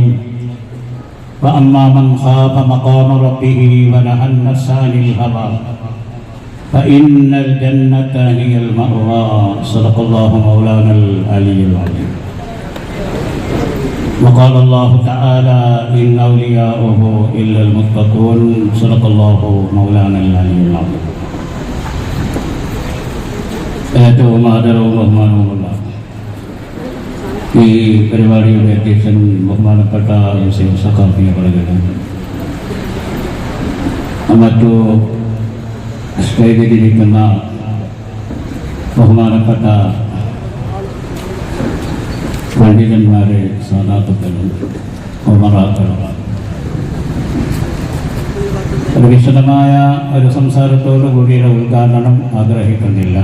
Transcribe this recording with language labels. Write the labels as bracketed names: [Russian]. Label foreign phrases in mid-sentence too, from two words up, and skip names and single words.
[Arabic] وأما من خاف مقام ربه ونهى النفس عن الهوى فإن الجنة هي المأوى. صدق الله مولانا العلي العظيم. وقال الله تعالى إن أولياءه إلا المتقون. صدق الله مولانا العلي العظيم. [Malayalam] ഏറ്റവും ആദരവും ബഹുമാനവുമുള്ള ഈ പരിപാടിയുടെ അധ്യക്ഷൻ ബഹുമാനപ്പെട്ട ഹുസൈൻ സഖാഫി അവരുടെ, മറ്റു സ്റ്റേജിലിരിക്കുന്ന ബഹുമാനപ്പെട്ട പണ്ഡിതന്മാരെ, സാദാത്തുക്കളും ഉമറാക്കളും, ഒരു വിശദമായ ഒരു സംസാരത്തോടു കൂടിയുള്ള ഉദ്ഘാടനം ആഗ്രഹിക്കുന്നില്ല.